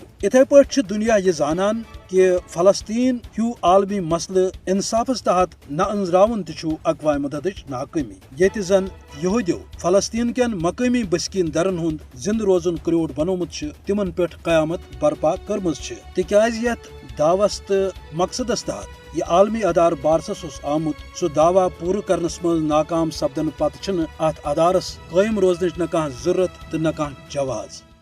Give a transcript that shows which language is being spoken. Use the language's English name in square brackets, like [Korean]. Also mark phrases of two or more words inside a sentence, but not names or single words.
[Kashmiri] اتھے پٲٹھۍ دنیا یہ زانان کہ فلسطین ہیو عالمی مسئلہ انصافس تحت نہ انزراون تہ اقوام متحدہ ناکامی، یت زن یہودیو فلسطین کین مقامی بسکین درن ہند زند روزن کریوٹ بنومت تمن پہ قیامت برپا کرمز تکیاز یت دعوس تو مقصدس تحت یہ عالمی ادارہ بارسس آمت سہ دعوی پور کرنس مز ناکام سپدن پتہ ات ادارس قائم روزنچ نہ کانٛہہ ضرورت تو نہ کانٛہہ جواز۔